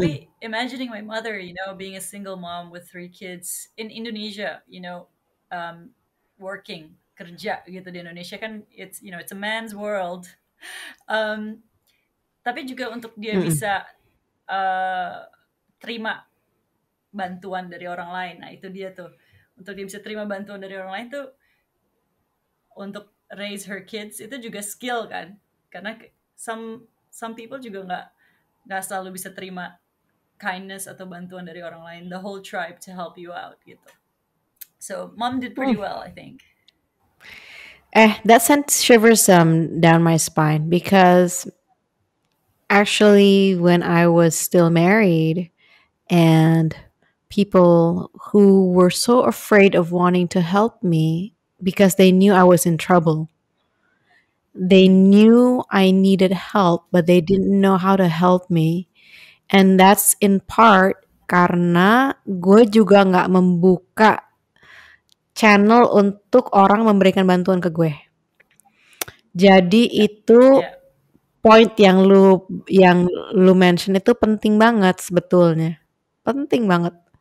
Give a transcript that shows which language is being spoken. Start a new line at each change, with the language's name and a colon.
Indonesian: Tapi
English: imagining my mother, being a single mom with 3 kids in Indonesia, working,
Indonesian: kerja gitu di Indonesia kan,
English: it's a man's world.
Indonesian: Um, tapi juga untuk dia Mm-mm. bisa terima bantuan dari orang lain. Nah, itu dia tuh. Untuk dia bisa terima bantuan dari orang lain tuh untuk
English: raise her kids
Indonesian: itu juga skill kan. Karena
English: some people
Indonesian: juga nggak selalu bisa terima kindness atau bantuan dari orang lain,
English: the whole tribe to help you out
Indonesian: gitu.
English: So, mom did pretty well, I think. That sent shivers down my spine because actually, when I was still married, and people who were so afraid of wanting to help me because they knew I was in trouble. They knew I needed help, but they didn't know how to help me. And that's in part
Indonesian: karena gue juga nggak membuka channel untuk orang memberikan bantuan ke gue. Jadi itu
English: Yeah.
Indonesian: point yang lu mention itu penting banget sebetulnya. Penting banget.